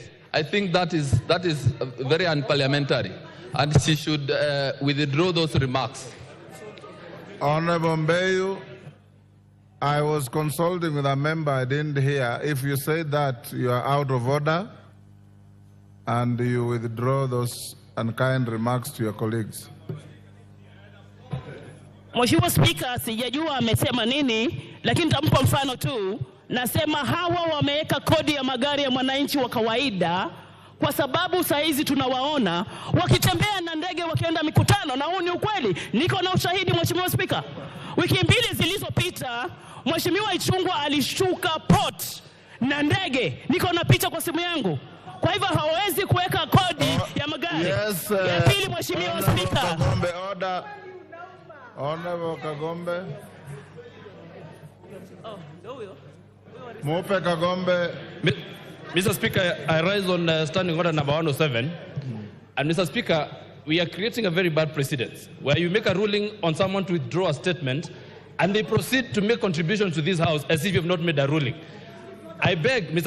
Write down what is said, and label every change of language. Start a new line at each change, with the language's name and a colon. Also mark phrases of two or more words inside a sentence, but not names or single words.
English: I think that is very unparliamentary, and she should withdraw those remarks. Honorable Mbeyu, I was consulting with a member, I didn't hear. If you say that, you are out of order and you withdraw those unkind remarks to your colleagues.
Swahili: Mheshimiwa Spika, sijajua amesema nini, lakini nitampa mfano tu. Nasema hawa wameweka kodi ya magari ya mwananchi wa kawaida kwa sababu saa hizi tunawaona wakitembea na ndege wakienda mikutano, na huu ni ukweli. Niko na ushahidi Mheshimiwa Spika. Wiki mbili zilizopita Mheshimiwa Ichung'wah alishuka port na ndege. Niko na picha kwa simu yangu. Kwa hivyo hawezi kuweka kodi ya magari.
English: Yes,
Swahili: ya pili Mheshimiwa Spika.
English: Kagombe, order. Honorable Kagombe.
Swahili: Mupe Kagombe.
English: Mr. Speaker, I rise on standing order number 107. And Mr. Speaker, we are creating a very bad precedent where you make a ruling on someone to withdraw a statement and they proceed to make contributions to this House as if you have not made a ruling. I beg, Mr.